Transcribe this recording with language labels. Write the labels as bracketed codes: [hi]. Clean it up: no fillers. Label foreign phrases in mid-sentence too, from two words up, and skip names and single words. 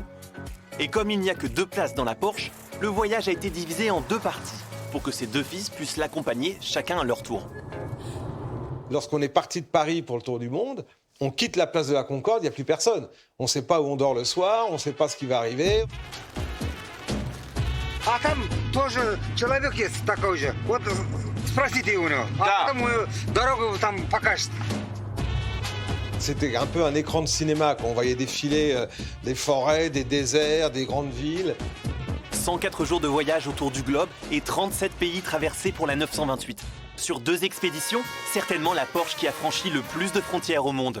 [fr] Et comme il n'y a que 2 places dans la Porsche, le voyage a été divisé en 2 parties, pour que ses 2 fils puissent l'accompagner chacun à leur tour. Lorsqu'on est parti de Paris pour le tour du monde, on quitte la place de la Concorde, il n'y a plus personne. On ne sait pas où on dort le soir, on ne sait pas ce qui va arriver. [ru] А там тоже человек есть такой же. Вот спросите у него. А потом дорогу там покажет. [fr] C'était un peu un écran de cinéma, quand on voyait défiler des forêts, des déserts, des grandes villes. 104 jours de voyage autour du globe et 37 pays traversés pour la 928. Sur 2 expéditions, certainement la Porsche qui a franchi le plus de frontières au monde.